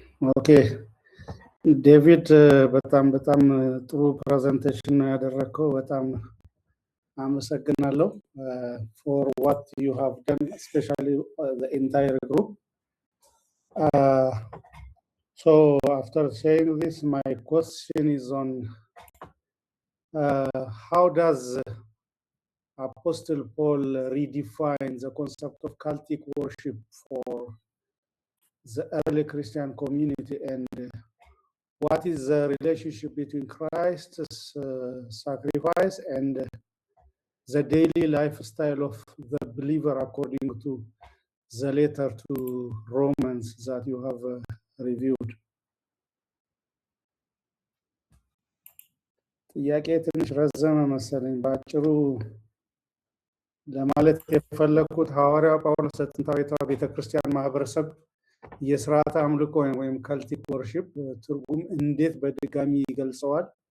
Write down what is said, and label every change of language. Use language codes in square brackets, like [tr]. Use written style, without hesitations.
[am] ኦኬ ዴቪድ በጣም ጥሩ ፕሬዘንቴሽን ነው ያደረከው። በጣም አመሰግናለሁ [en] for what you have done, especially the entire group. So after saying this, my question is on how does Apostle Paul redefined the concept of cultic worship for the early Christian community, and what is the relationship between Christ's sacrifice and the daily lifestyle of the believer according to the letter to Romans that you have reviewed? [am] ጥያቄ ትንሽ ረዘመ መሰለኝ። በአጭሩ ለማለት የፈለኩት ሐዋርያው ጳውሎስ ለጥንታዊቷ ቤተክርስቲያን ማህበረሰብ የስርዓተ አምልኮ ወይም ካልቲክ ወርሺፕ ትርጉም እንዴት በድጋሚ ይገልጸዋል?